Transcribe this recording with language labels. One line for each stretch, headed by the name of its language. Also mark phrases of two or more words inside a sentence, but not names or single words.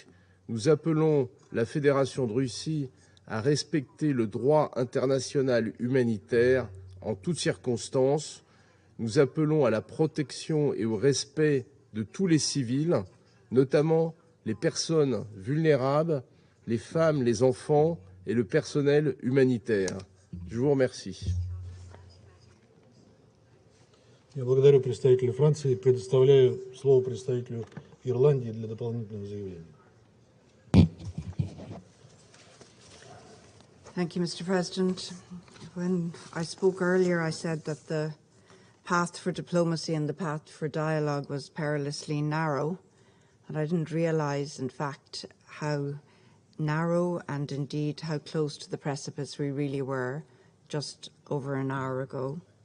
French: Nous appelons la Fédération de Russie à respecter le droit international humanitaire en toutes circonstances. Nous appelons à la protection et au respect de tous les civils, notamment les personnes vulnérables, les femmes, les enfants et le personnel humanitaire. Je vous remercie.
Russian: Я благодарю представителя Франции и предоставляю слово представителю Ирландии для дополнительного заявления.
English: Thank you, Mr. President. When I spoke earlier, I said that the path for diplomacy and the path for dialogue was perilously narrow, and I didn't realise, in fact, how narrow and indeed how close to the precipice we really were just over an hour ago.